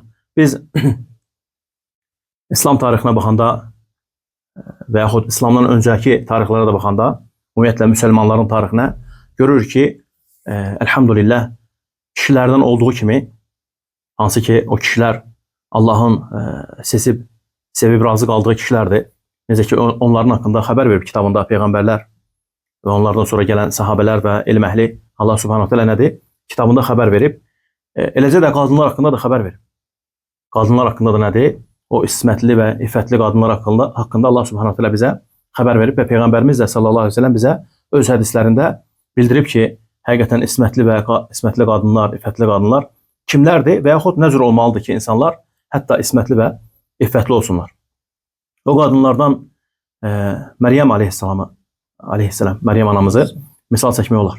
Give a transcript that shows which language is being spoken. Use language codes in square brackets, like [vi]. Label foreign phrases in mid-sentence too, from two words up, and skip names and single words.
[az] Biz İslam tarixinə baxanda və yaxud İslamdan öncəki tarixlərə də baxanda, ümumiyyətlə müsəlmanların tarixinə görürük ki, elhamdülillah kişilərdən olduğu kimi, hansı ki o kişilər Allahın sevib razı qaldığı kişilərdir. Necə ki onların haqqında xəbər verib kitabında peyğəmbərlər və onlardan sonra gələn sahabələr və elm əhli Allah [ar] سبحانه وتعالى [az] nədir? Kitabında xəbər verib. Eləcə də qadınlar haqqında da xəbər verib. Qadınlar haqqında da nədir? O ismətli və iffətli qadınlar haqqında Allah [ar] سبحانه وتعالى [az] bizə xəbər verib və Peyğəmbərimiz də [ar] صلى الله عليه وسلم [az] bizə öz hədislərində bildirib ki, həqiqətən ismətli qadınlar, iffətli qadınlar kimlərdir və yaxud nə cür olmalıdır ki, insanlar hətta ismətli və iffətli olsunlar. O qadınlardan Məryəm aleyhisselam, Məryəm anamızı misal çəkmək olar.